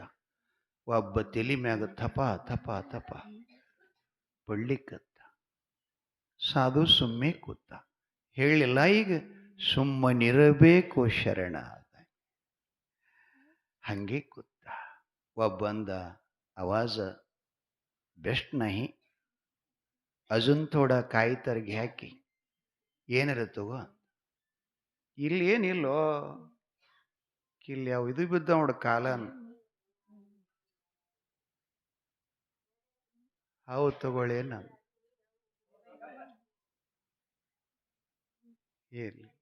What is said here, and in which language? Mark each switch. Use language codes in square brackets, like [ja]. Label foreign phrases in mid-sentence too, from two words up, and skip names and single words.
[kn] ಒಬ್ಬ ತಲಿ ಮ್ಯಾಗ ಥಪ ಥಪ ಥಪ ಬಳ್ಳಿಕತ್ತ. ಸಾಧು ಸುಮ್ಮನೆ ಕೂತ. ಹೇಳಿಲ್ಲ ಈಗ ಸುಮ್ಮನಿರಬೇಕು ಶರಣ. ಹಂಗೆ ಕೂತ. ಒಬ್ಬ ಬಂದ, [mr] आवाज बेस्ट नाही, अजून थोडा काही तर घ्या की. [kn] ಏನಾರ ತಗೋ. ಇಲ್ಲಿ ಏನಿಲ್ಲೋ, ಇಲ್ಲಿ ಅವು ಇದು ಬಿದ್ದ ನೋಡ ಕಾಲನ್, ಅವು ತಗೊಳ್ಳೇನ ಇರ್ಲಿ.